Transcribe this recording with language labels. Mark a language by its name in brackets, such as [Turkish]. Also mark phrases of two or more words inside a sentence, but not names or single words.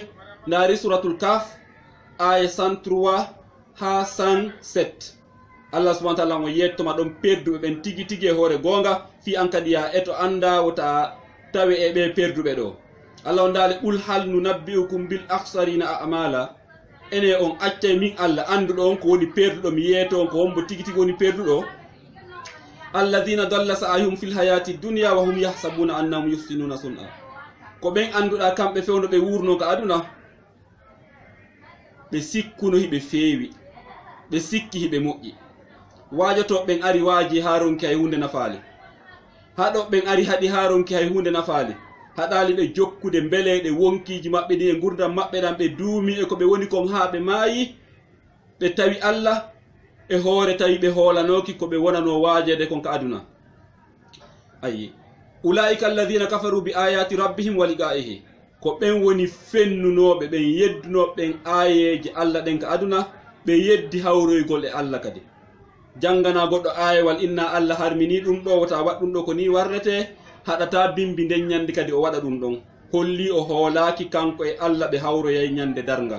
[Fula] Ndaari suratul kaf aya 103 ha 107 Allah [Arabic] سبحانه وتعالى [Fula] mo yettoma ɗon perduɓe ɓen tigi tigi e hoore gonga, fi an kadi ya eto anda wota tawe e ɓe perduɓe ɗo. Allah on ndaali [Arabic] قل هل ننبئكم بالأخسرين أعمالا, [Fula] ene on accay min Allah anduɗo on ko woni perduɗo mi yeeto on ko wombo tigi tigi woni perduɗo. [Arabic] الذين ضل سعيهم في الحياة الدنيا وهم يحسبون أنهم يحسنون صنعا. [Fula] Ko ɓen anduɗa kamɓe fewno ɓe wurno ka aduna ɓe sikkuno hiɓe feewi, ɓe sikki hiɓe moƴƴi. Waajoto ɓen ari waaji ha ronki hay hunde nafaali, haɗo ɓen ari haɗi ha ronki hay hunde nafaali, haɗali ɓe jokkude mbeleɗe wonkiji maɓɓe ɗi e gurdam maɓɓe ɗam ɓe duumi e ko ɓe woni kon ha ɓe maayi, ɓe tawi Allah e hoore tawi ɓe hoolanoki ko ɓe wonano waajede kon ka aduna. [Arabic] Ayi أولئك الذين كفروا بآيات ربهم ولقائه, [Fula] ko ɓen woni fennunoɓe ɓen yeddunoɓe ɓen ayeje Allah ɗen ka aduna, ɓe yeddi hawroygol e Allah kadi. Jangana goɗɗo ayewal inna Allah harmini ɗum ɗo wota waɗ ɗum ɗo ko ni warrete, haɗata bimbi nden ñandi kadi o waɗa ɗum ɗon, holli o hoolaki kanko e Allah ɓe hawroyay ñande darngal.